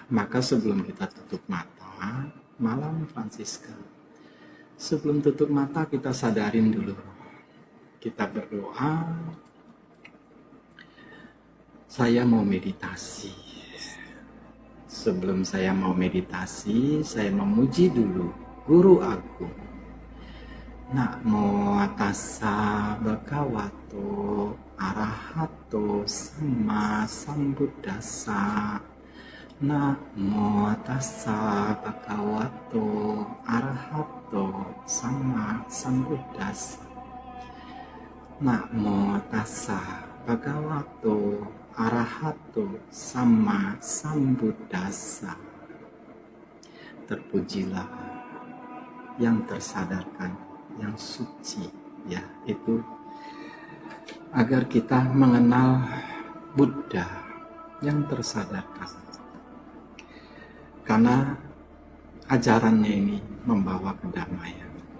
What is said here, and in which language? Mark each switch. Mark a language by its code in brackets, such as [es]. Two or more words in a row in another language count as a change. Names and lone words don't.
[id] Maka sebelum kita tutup mata, malam Francisca, sebelum tutup mata kita sadarin dulu. Kita berdoa, saya mau meditasi. Sebelum saya mau meditasi, saya memuji dulu Guru Agung. [pi] Namo tassa bhagavato arahato sama sambuddhassa. Namo tassa bhagavato arahato sama sambuddhassa. Namo tassa bhagavato arahato sama sambuddhassa. [id] Terpujilah yang tersadarkan, yang suci, ya, itu agar kita mengenal Buddha yang tersadarkan. Karena ajarannya ini membawa kedamaian.